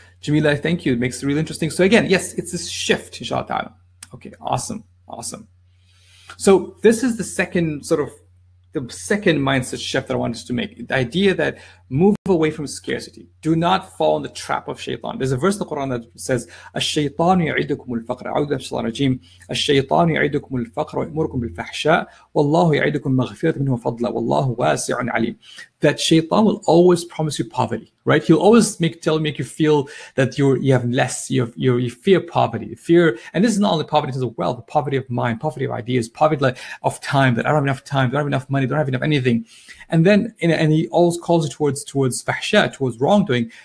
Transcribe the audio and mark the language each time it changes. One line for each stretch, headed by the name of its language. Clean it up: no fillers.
English: Jamila, thank you. It makes it really interesting. So again, yes, it's this shift, inshallah ta'ala. Okay, awesome. So this is the second sort of the second mindset shift that I wanted to make. The idea that move away from scarcity. Do not fall in the trap of shaitan. There's a verse in the Quran that says,
Arabic: الشيطان يعدكم الفقر. أعوذ بالله من الشيطان الرجيم. الشيطان يعدكم الفقر ويأمركم بالفحشاء والله يعدكم مغفرة منه وفضلا والله واسع عليم.
English: That shaitan will always promise you poverty, right? He'll always make you feel that you have less, you fear poverty, and this is not only poverty of wealth, poverty of mind, poverty of ideas, poverty of time, that I don't have enough time, don't have enough money, don't have enough anything. And then, and he always calls you towards fahsha, towards wrongdoing.